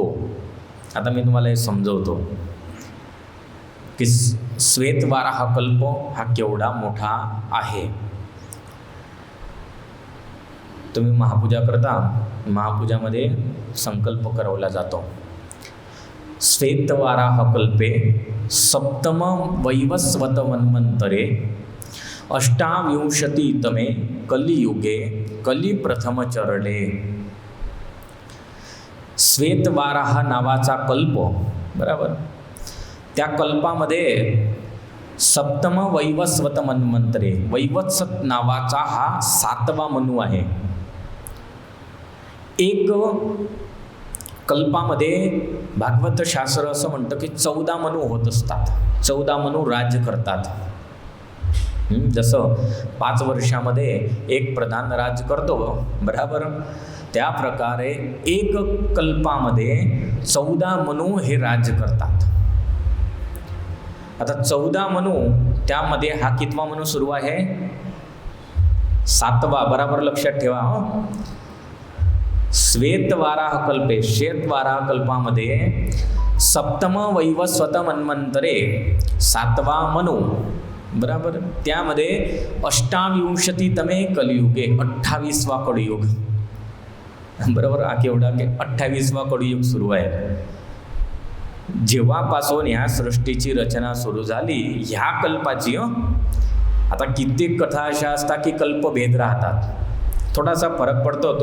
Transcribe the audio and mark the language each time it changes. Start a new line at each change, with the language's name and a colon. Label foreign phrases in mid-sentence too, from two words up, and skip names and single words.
Marathi: आता मी तुम्हाला हे समजवतो की श्वेतवाराह कल्प हा केवढा मोठा आहे. तुम्ही महापूजा करता, महापूजामध्ये संकल्प करवला जातो.
Sanskrit: श्वेतवाराह कल्पे सप्तम वैवस्वत मन्वंतरे 28तमे कलियुगे कलिप्रथम चरले.
Marathi: श्वेतवाराह नावाचा कल्प, बरोबर, त्या कल्पामध्ये
Sanskrit: सप्तम वैवस्वत मन्वंतरे,
Marathi: वैवस्वत नावाचा हा 7वा मनू आहे. एक कल्पामध्ये भागवत शास्त्र असं म्हणतं की 14 मनू होत असतात. 14 मनू राज्य करतात. जसं 5 वर्षामध्ये एक प्रधान राज्य करतो, बरोबर. त्या प्रकारे एक कल्पामध्ये 14 मनू हे राज्य करतात. आता 14 मनू, त्यामध्ये हा कितवा मनू सुरू आहे? 7वा. बराबर लक्षात ठेवा.
Sanskrit: श्वेतवाराह कल्पे,
Marathi: श्वेतवाराह कल्पामध्ये
Sanskrit: सप्तम वैवस्वत मन्वंतरे
Marathi: 7वा मनू, बराबर. त्यामध्ये
Sanskrit: 28तमे कलियुगे,
Marathi: 28वा कलियुग, बरोबर. हा केवढा? 28वा कलियुग सुरू आहे. जेव्हापासून ह्या सृष्टीची रचना सुरू झाली, ह्या कल्पाची आता कित्येक कथा अशा असतात की कल्पभेद राहतात, थोडासा फरक पडतो.